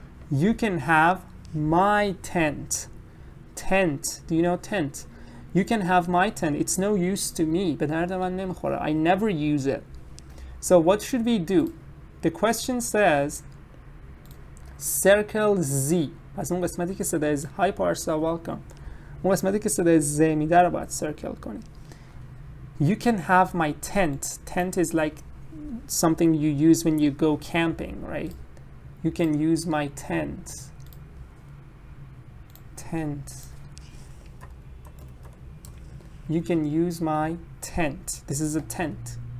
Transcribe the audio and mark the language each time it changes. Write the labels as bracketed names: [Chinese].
[English] You can have my tent. Tent. Do you know tent? You can have my tent. It's no use to me. I never use it. So what should we do? The question says circle Z. [Persian] پس اون قسمتی که صدای Z. [English] Hi Parsa, welcome. [Persian] اون قسمتی که صدای Z میده رو باید circle کنید. [English] You can have my tent. Tent is like something you use when you go camping, right? You can use my tent. Tent. You can use my tent. This is a tent.